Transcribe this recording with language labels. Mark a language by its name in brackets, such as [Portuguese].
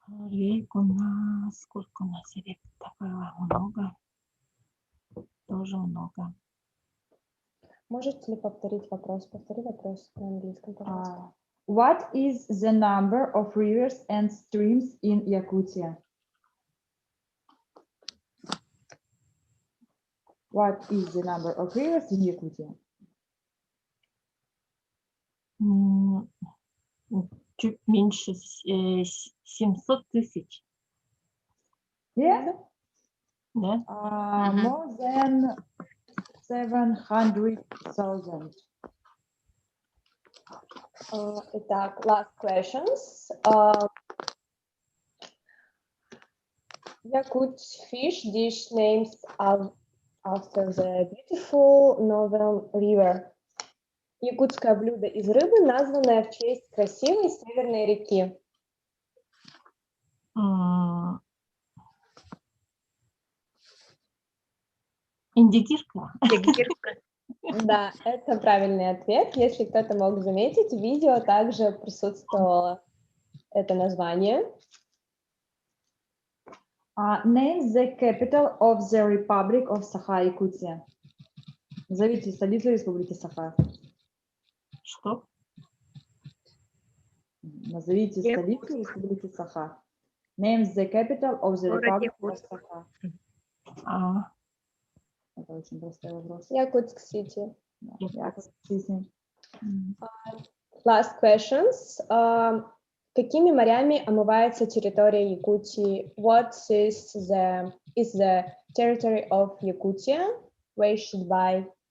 [Russian] Рек у нас, сколько у нас рек-то было? Много. Тоже много. Можете ли повторить вопрос? Повтори вопрос на английском, пожалуйста. [English] What is the number of rivers and streams in Yakutia? What is the number of rivers in Yakutia? [Russian] Чуть меньше 700 тысяч, [English] Yeah? [Russian] да? [English] More than 700,000. [Russian] Итак, [English] last questions. Yakut fish dish names after the beautiful northern river. [Russian] Якутское блюдо из рыбы, названное в честь красивой северной реки. Индигирка. Да, это правильный ответ. Если кто-то мог заметить, в видео также присутствовало это название. [English] Name the capital of the Republic of Sakha-Якутия. [Russian] Назовите столицу Республики Саха. Что? Назовите столицу Республики Саха. [English] Name the capital of the Republic of Sakha. [Russian] Это очень простой вопрос. Якутск-Сити. Якутск-Сити. [English] Last questions. [Russian] Какими морями омывается территория Якутии? [English] What is the territory of Yakutia washed by?